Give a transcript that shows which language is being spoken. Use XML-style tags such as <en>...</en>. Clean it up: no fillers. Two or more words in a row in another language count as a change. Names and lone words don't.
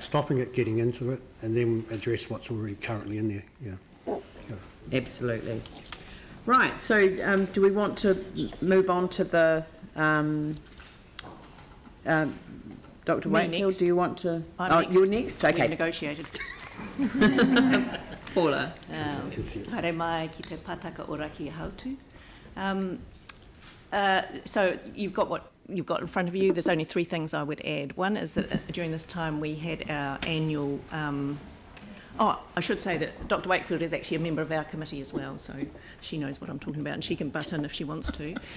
<en>Stopping it, getting into it, and then address what's already currently in there. Yeah. Absolutely. Right. So, do we want to move on to the Dr. Wakefield? Do you want to? Next. You're next. Okay. We negotiated. Paula.</en> <mi>Haere mai ki te pataka ora ki hautu.</mi> <en>So you've got what you've got in front of you. There's only 3 things I would add. One is that during this time we had our annual... I should say that Dr. Wakefield is actually a member of our committee as well, so she knows what I'm talking about and she can butt in if she wants to.</en>